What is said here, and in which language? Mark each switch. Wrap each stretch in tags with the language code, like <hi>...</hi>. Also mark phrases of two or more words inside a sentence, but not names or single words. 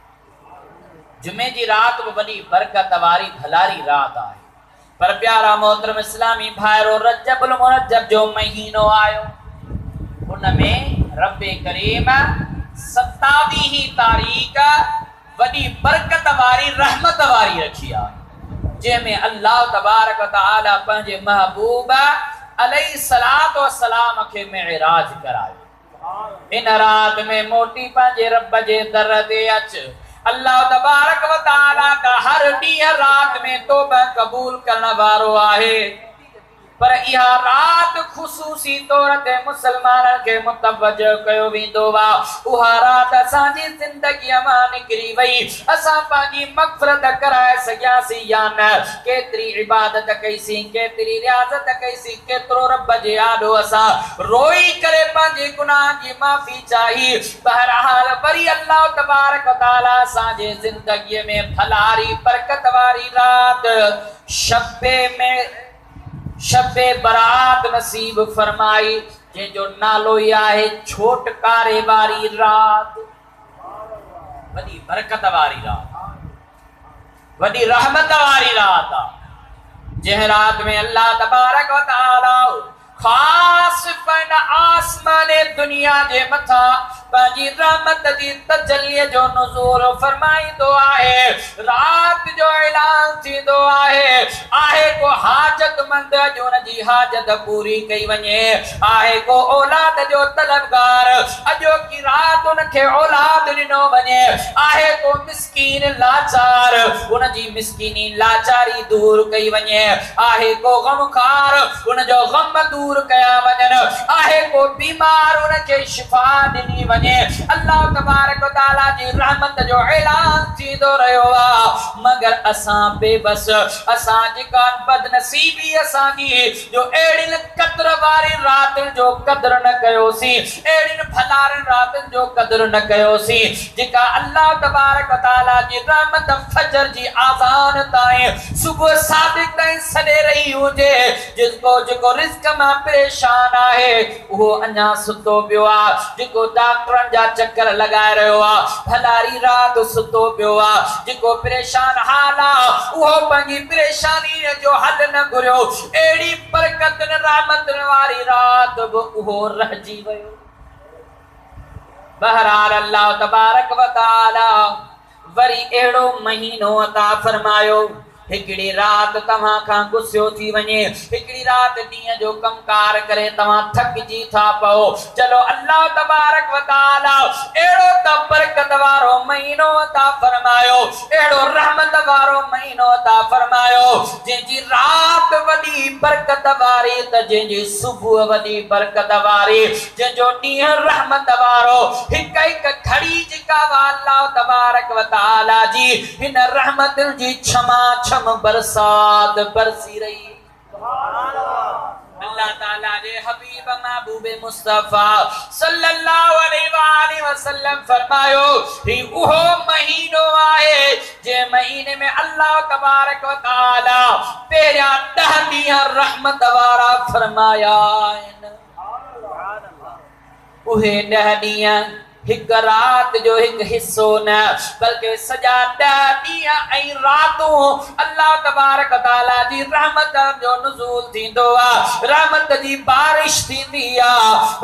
<sd>जुमे जी राति बि वॾी बरकत वारी भलारी राति आहे। पर प्यारा मोहतरम इस्लामी भाइरो, रजबुल मुरज्जब जो महीनो आयो, उनमें रब्बे करीम 27 तारीख़ वॾी बरकत वारी रहमत वारी रखी आहे, जंहिंमें</sd> <ar>الله تبارك وتعالى</ar> <sd>पंहिंजे महबूब</sd> <ar>عليه الصلاة والسلام</ar> <sd>खे मिअराज करायो। इन रात में मोटी पंहिंजे रब जे दर ते अच।</sd> <ar>الله تبارك وتعالى</ar> <sd>का हर ॾींहुं रात में तौबा कबूल करण वारो आहे। पर इहा रात ख़ुसूसी तौर ते मुसलमाननि खे मुतवजह कयो वेंदो आहे। उहा रात असांजी ज़िंदगीअ मां निकिरी वई, असां पंहिंजी मग़फ़िरत कराए सघियासीं या न? केतिरी इबादत कईसीं, केतिरी रियाज़त कईसीं, केतिरो रब जे आॾो असां रोई करे पंहिंजे गुनाह जी माफ़ी चाही। बहरहाल वरी</sd> <ar>الله تبارك وتعالى</ar> <sd>असांजे ज़िंदगीअ में भलारी बरकत वारी रात शब्बे बरात नसीब फरमाई, जंहिंजो नालो ई आहे छोटकारे वारी रात। वॾी बरकत वारी रात, वॾी रहमत वारी रात आहे, जंहिं रात में</sd> <ar>الله تبارك وتعالى</ar> <sd>ख़ास पन आसमान दुनिया जे मथा पंहिंजी रहमत जी तजल्लीअ जो नुज़ूल फरमाईंदो आहे। रात जो ऐलान थींदो आहे को हाजतमंद जो उन जी हाजत पूरी कई वञे, आहे को औलाद जो तलबगार अॼो की रात उनखे औलाद ॾिनो वञे, आहे को मिस्कीन लाचार उन जी मिस्कीनी लाचारी दूर कई वञे, आहे को गमखार उन जो गम दूर कया वञनि, आहे को बीमार उनखे शिफ़ा ॾिनी वञे।</sd> <ar>الله تبارك وتعالى</ar> <sd>जी रहमत जो ऐलान थींदो रहियो आहे, मगर असां बेबस, असां जेका बदनसीबी असांजी जो अहिड़ियुनि क़द्र वारी रातियुनि जो क़द्र न कयोसीं, अहिड़ियुनि भलारनि रातियुनि जो क़द्र न कयोसीं, जेका</sd> <ar>الله تبارك وتعالى</ar> <sd>जी रहमत फजर जी आज़ान ताईं सुबुह सादिक ताईं सॾे रही हुजे। जेको रिज़्क़ मां परेशान आहे उहो अञा सुतो पियो आहे, जेको डॉक्टरनि जा चक्कर लॻाए रहियो आहे भलारी रात सुतो पियो आहे, जेको परेशान हाल आहे उहो पंहिंजी परेशानी जो हल न घुरियो, अहिड़ी बरकतुनि रहमतुनि वारी रात बि उहो रहिजी वियो। बहरहाल</sd> <ar>الله تبارك وتعالى</ar> <sd>वरी अहिड़ो महीनो अता फरमायो, हिकिड़ी रात तव्हां खां गुस्सो थी वञे, हिकिड़ी रात ॾींहं जो कमकार करे तव्हां थकिजी था पओ, चलो</sd> <ar>الله تبارك وتعالى</ar> <sd>अहिड़ो त बरकत वारो महीनो अता फरमायो, अहिड़ो रहमत वारो महीनो अता फरमायो, जंहिंजी रात वॾी बरकत वारी त जंहिंजी सुबुह वॾी बरकत वारी, जंहिंजो ॾींहुं रहमत वारो, हिक हिक घड़ी जेका</sd> <ar>الله تبارك وتعالى</ar> <sd>जी हिन रहमतुनि जी छमा बरसात बरसी रही। अल्लाह ताला जे हबीब महबूब मुस्तफा</sd> <ar>صلى الله عليه وسلم</ar> <sd>फरमायो, ही उहो महीनो आहे जे महीने में</sd> <ar>الله تبارك وتعالى</ar> <sd>पहिरियां 10 ॾींहं रहमत वारा फरमाया आहिनि। उहे 10 ॾींहं हिक रात जो हिक हिस्सो न, बल्कि सॼा 10 ॾींहं ऐं रातूं</sd> <ar>الله تبارك تعالى</ar> <sd>जी रहमत जो नुज़ूल थींदो आहे, रहमत जी बारिश थींदी आहे।</sd>